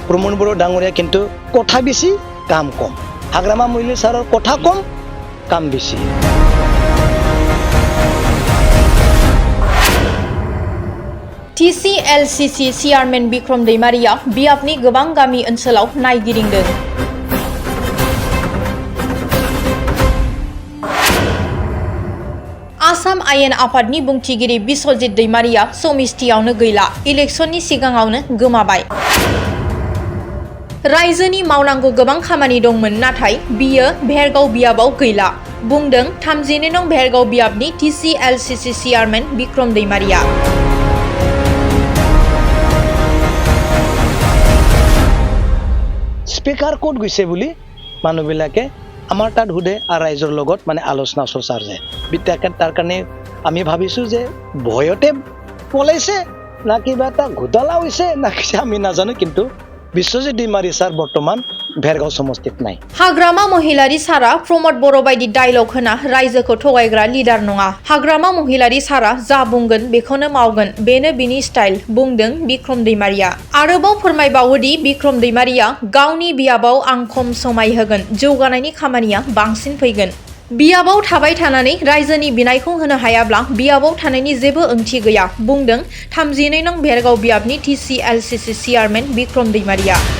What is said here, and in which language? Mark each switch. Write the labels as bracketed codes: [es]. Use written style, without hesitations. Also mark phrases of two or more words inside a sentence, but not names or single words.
[as] প্ৰমোদ বড়ো ডাঙৰীয়া কিন্তু কথা বেছি কাম কম হাগ্ৰামা মহিলা ছাৰৰ কথা কম কাম বেছি [brx] TCLCC चेयारमेन बिक्रम दैमारिया बियाबनि गोबां गामि ओनसोलाव नायगिदिंदों। आसाम आयेन आफादनि बुंथिगिरि बिस्वजित दैमारिया समिस्थियावनो गैला इलेक्शननि सिगाङावनो गोमाबाय। रायजोनि मावनांगौ गोबां खामानि दंमोन नाथाय बियो भेरगाव बियाबाव गैला बुंदों 32 नं भेरगाव बियाबनि TCLCC चेयारमेन बिक्रम दैमारिया। [as] স্পিকাৰ ক'ত গৈছে বুলি মানুহবিলাকে আমাৰ তাত সুধে আৰু ৰাইজৰ লগত মানে আলোচনা চৰ্চা যায় বিদ্যাকে তাৰ কাৰণে আমি ভাবিছোঁ যে ভয়তে পলাইছে না কিবা এটা ঘোটালা হৈছে না কি আমি নাজানো কিন্তু বিশ্বজিৎ दैमारि ছাৰ বৰ্তমান ভেৰগাঁও সমষ্টিত নাই [brx] हाग्रामा महिलारि सारा प्रमोद बर' बायदि डायलग होना रायजोखौ थगायग्रा लिडार नङा हाग्रामा महिलारि सारा जा बुंगोन बेखौनो मावगोन बेनो बिनि स्टाइल बुंदों बिक्रम दैमारिया आरोबाव फोरमायबावोदि बिक्रम दैमारिया गावनि बियाबाव आं खम समाय होगोन जौगानायनि खामानिया बांसिन फैगोन बियाबाव थाबाय थानानै रायजोनि बिनायखौ होनो हायाब्ला बियाबाव थानायनि जेबो ओंथि गैया बुंदों 32 नं भेरगाव बियाबनि TCLCC चेयारमेन बिक्रम दैमारिया